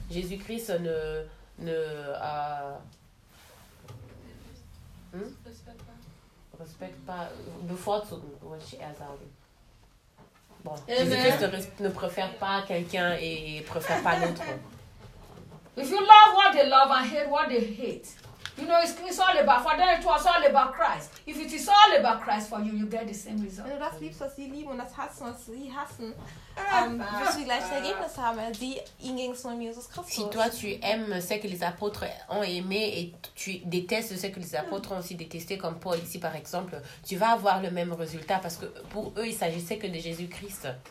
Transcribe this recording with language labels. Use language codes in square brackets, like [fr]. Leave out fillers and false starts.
[fr] Jésus-Christ ne préfère pas quelqu'un et préfère pas l'autre. [en] If you love what they love and hate what they hate, you know it's all about for them. It was all about Christ. If it is all about Christ for you, you get the same result. [de] Wenn du das liebst, was sie lieben und das hassen, was sie hassen, wirst du die gleichen Ergebnisse haben. Ihnen ging es nur um Jesus Christus. [fr] Si toi tu aimes ce que les apôtres ont aimé et tu détestes ce que les apôtres ont aussi détesté, comme Paul ici par exemple, tu vas avoir le même résultat parce que pour eux il s'agissait que de Jésus Christ.